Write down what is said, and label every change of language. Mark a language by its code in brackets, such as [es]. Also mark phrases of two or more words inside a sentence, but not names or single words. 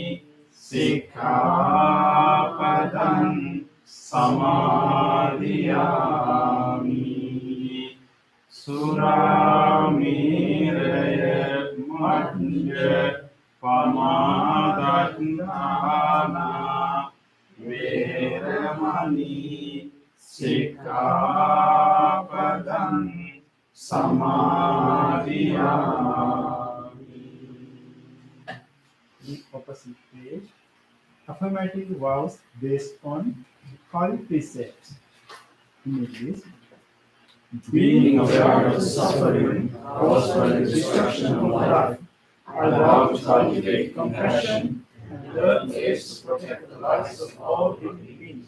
[pi] sikkhapadam samadhiyami, Suramiraya majja pamadadhana veramani Sikkhapadam samadhiyami. [en] The opposite page. Affirmative vows based on holy precepts. In English, Being aware of the suffering caused by the destruction of life, I vow to cultivate compassion and learn ways to protect the lives of all living beings.